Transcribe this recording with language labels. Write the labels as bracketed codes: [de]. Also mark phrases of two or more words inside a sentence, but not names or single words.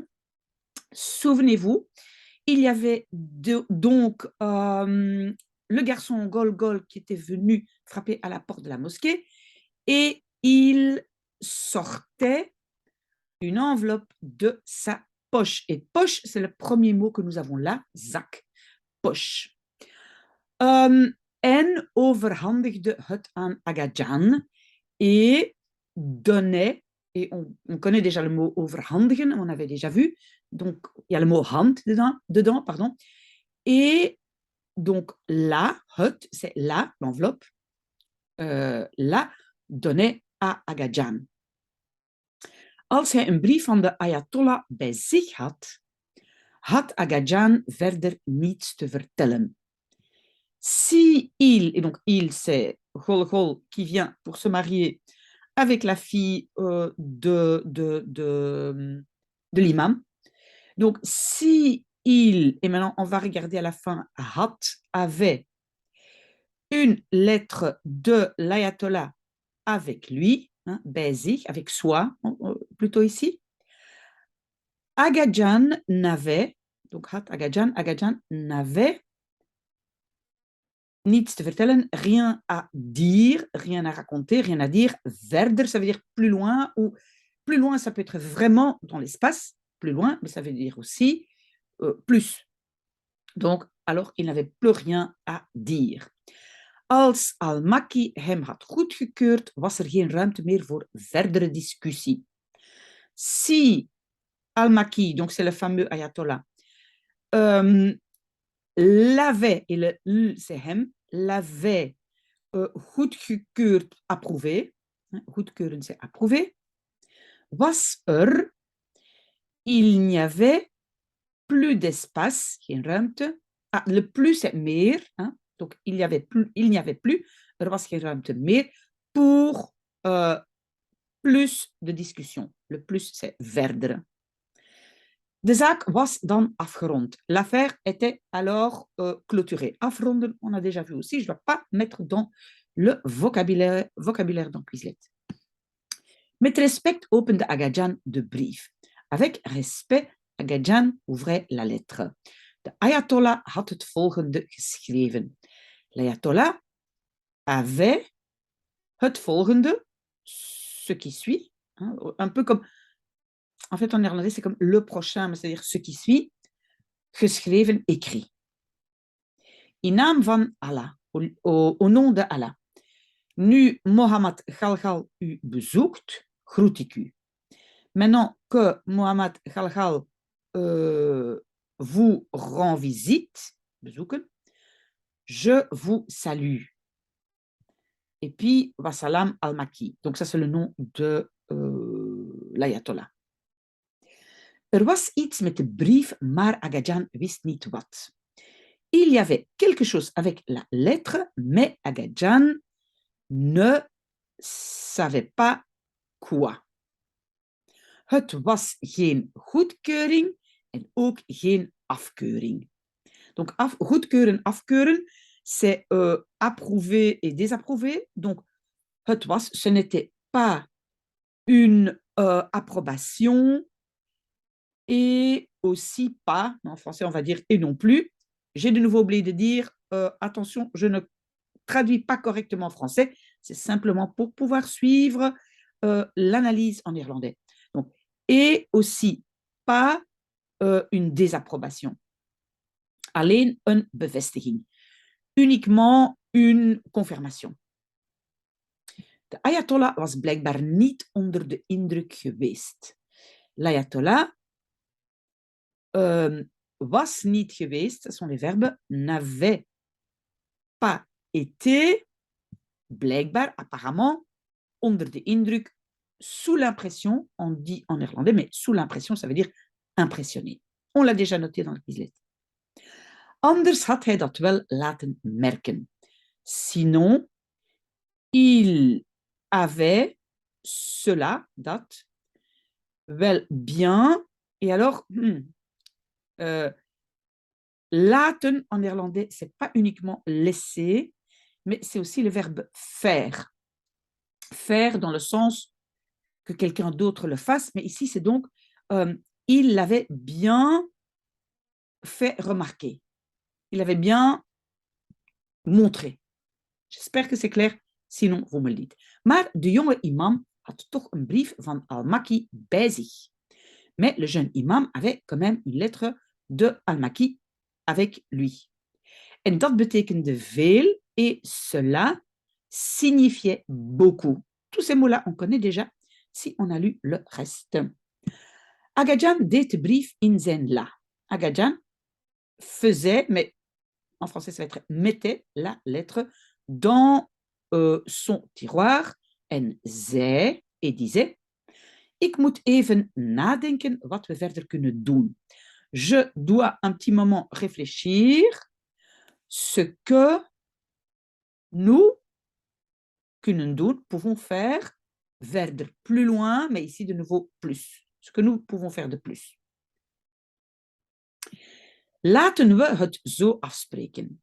[fr] Souvenez-vous, il y avait donc le garçon Gol qui était venu frapper à la porte de la mosquée et il sortait une enveloppe de sa poche. Et poche, c'est le premier mot que nous avons là, zak, poche. [nl] En overhandigde het aan Agajan [fr] et donnait, et on connaît déjà le mot overhandigen, on avait déjà vu, donc il y a le mot hand dedans pardon, et donc là, het, c'est là, l'enveloppe, là, donnait à Agajan. [nl] Als hij een brief van de Ayatollah bij zich had, had Agajan verder niets te vertellen. [fr] Si il, et donc il, c'est Golgol qui vient pour se marier avec la fille de l'imam. Donc, si il, et maintenant on va regarder à la fin, hat, avait une lettre de l'ayatollah avec lui, hein, bezig, avec soi, plutôt ici, Agajan n'avait, donc hat Agajan n'avait [nl] niets te vertellen, [fr] rien à dire, rien à raconter, rien à dire. Verder, ça veut dire plus loin, ou plus loin, ça peut être vraiment dans l'espace, plus loin, mais ça veut dire aussi plus. Donc, alors, il n'avait plus rien à dire. [nl] Als Al-Makki hem had goedgekeurd, was er geen ruimte meer voor verdere discussie. [fr] Si Al-Makki, donc c'est le fameux ayatollah, l'avait, et le l, c'est hem, l'avait goedgekeurd, approuvé, goedkeuren, c'est approuvé, [nl] was er, [fr] il n'y avait plus d'espace, [nl] geen ruimte. [fr] Ah, le plus, c'est meer, hein, donc il n'y avait plus, [nl] er was geen ruimte meer [fr] pour plus de discussion. Le plus, c'est verder. [nl] De zaak was dan afgerond. [fr] L'affaire était alors clôturée. Afronden, on a déjà vu aussi. Je ne dois pas mettre dans le vocabulaire dans Quizlet. [nl] Met respect opende Agajan de brief. [fr] Avec respect, Agajan ouvrait la lettre. [nl] De Ayatollah had het volgende geschreven. [fr] L'Ayatollah avait [nl] het volgende, [fr] ce qui suit, hein, un peu comme, en fait en néerlandais c'est comme le prochain, mais c'est-à-dire ce qui suit, geschreven, écrit. [nl] In naam van Allah, [fr] au nom de Allah. [nl] Nu Mohammed Galgal u bezoekt, groet ik u. [fr] Maintenant que Mohammed Galgal vous rend visite, bezoeken, je vous salue. Et puis, Wassalam al-Makki. Donc ça, c'est le nom de l'ayatollah. [nl] Er was iets met de brief, maar Agajan wist niet wat. [fr] Il y avait quelque chose avec la lettre, mais Agajan ne savait pas quoi. [nl] Het was geen goedkeuring en ook geen afkeuring. [fr] Donc, goedkeuren, afkeuren, c'est approuver et désapprouver. Donc, [nl] het was, [fr] ce n'était pas une approbation et aussi pas, en français on va dire et non plus. J'ai de nouveau oublié de dire, attention, je ne traduis pas correctement en français, c'est simplement pour pouvoir suivre l'analyse en néerlandais. Donc, et aussi pas une désapprobation. [nl] Alleen een bevestiging. [fr] Uniquement une confirmation. [nl] De Ayatollah was blijkbaar niet onder de indruk geweest. L'Ayatollah was niet geweest, [fr] ce sont les verbes, n'avait pas été, blijkbaar, apparemment, [nl] onder de indruk [fr] sous l'impression, on dit en néerlandais, mais sous l'impression, ça veut dire impressionné. On l'a déjà noté dans le Quizlet. [nl] Anders had hij dat wel laten merken. [fr] Sinon, il avait cela, dat, wel bien, et alors, laten en néerlandais, c'est pas uniquement laisser, mais c'est aussi le verbe faire. Faire dans le sens que quelqu'un d'autre le fasse, mais ici, c'est donc, il l'avait bien fait remarquer. Il avait bien montré. J'espère que c'est clair, sinon vous me le dites. [nl] Maar de jonge imam had toch een brief van Al-Makki bij zich. [fr] Mais le jeune imam avait quand même une lettre de Al-Makki avec lui. [nl] En dat betekende veel [fr] et cela signifiait beaucoup. Tous ces mots-là, on connaît déjà si on a lu le reste. [nl] Agadjan deed de brief in zijn la. [fr] Agadjan faisait, mais en français ça va être mettait la lettre dans son tiroir [nl] en zei [fr] et disait [nl] ik moet even nadenken wat we verder kunnen doen. [fr] Je dois un petit moment réfléchir ce que nous [nl] kunnen doen, [fr] pouvons faire verder, plus loin, mais ici de nouveau plus. Ce que nous pouvons faire de plus. [nl] Laten we het zo afspreken.